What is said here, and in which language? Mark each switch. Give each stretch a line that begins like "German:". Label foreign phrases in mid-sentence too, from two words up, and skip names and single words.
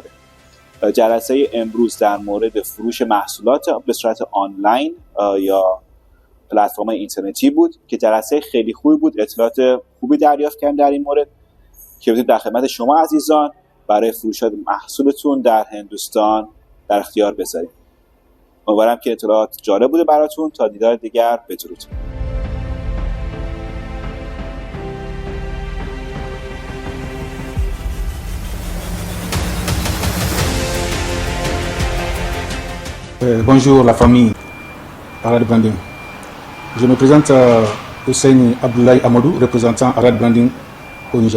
Persian: جلسه امروز در مورد فروش محصولات به صورت آنلاین یا پلتفرم اینترنتی بود که جلسه خیلی خوبی بود. اطلاعات خوبی دریافت کردیم در این مورد که بتونید در خدمت شما عزیزان برای فروش محصولتون در هندوستان در اختیار بذاریم. امیدوارم که اطلاعات جالب بوده براتون. تا دیدار دیگر، بدرود.
French: Bonjour la famille Arad Branding. Je me présente Hussein Abdoulaye Amadou, représentant Arad Branding au Niger.